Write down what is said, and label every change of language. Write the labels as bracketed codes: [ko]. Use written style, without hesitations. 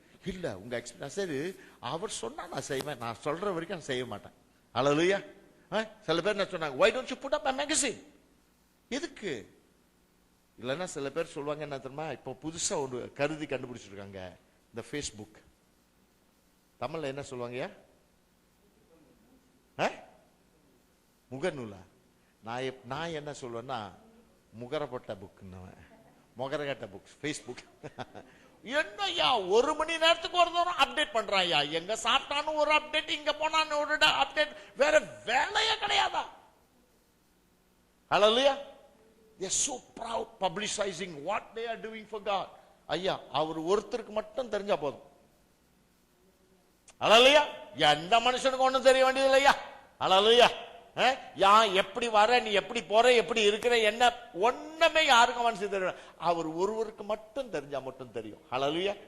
[ta] இல்ல உங்க எக்ஸ்பீரியன்ஸ் சரி, அவர் சொன்னா நான் செய்வேன், நான் சொல்ற வரைக்கும் நான் செய்ய மாட்டேன். Hallelujah. சில பேர் என்ன சொன்னாங்க, [en] why don't you put up a magazine? [ta] எதுக்கு? இல்லைன்னா சில பேர் சொல்லுவாங்க என்ன தெரியுமா, இப்போ புதுசா ஒரு கருதி கண்டுபிடிச்சிருக்காங்க, இந்த Facebook. தமிழ்ல என்ன சொல்லுவாங்க? முகநூலா? நான் என்ன சொல்லுவேன்னா, முகரப்பட்ட புக், முகரகட்ட புக், Facebook. என்னையா ஒரு மணி நேரத்துக்கு ஒரு தூரம் அப்டேட் பண்றாயா, எங்க சாப்பிட்டான்னு ஒரு அப்டேட், இங்க போனான்னு ஒரு அப்டேட், வேற வேலையே கிடையாதா? [en] Hallelujah. They are so proud publicizing what they are doing for God. [ta] ஐயா, அவர் ஒருத்தருக்கு மட்டும் தெரிஞ்சா போதும். Hallelujah. எந்த மனுஷனுக்கு ஒண்ணும் தெரிய வேண்டியது இல்லையா? Hallelujah. எப்படி வர, நீ எப்படி போற, எப்படி இருக்கிற, என்ன ஒண்ணுமே யாருக்கும் மனசு தெரியும், அவர் ஒருவருக்கு மட்டும் தெரிஞ்சா மட்டும் தெரியும். Hallelujah.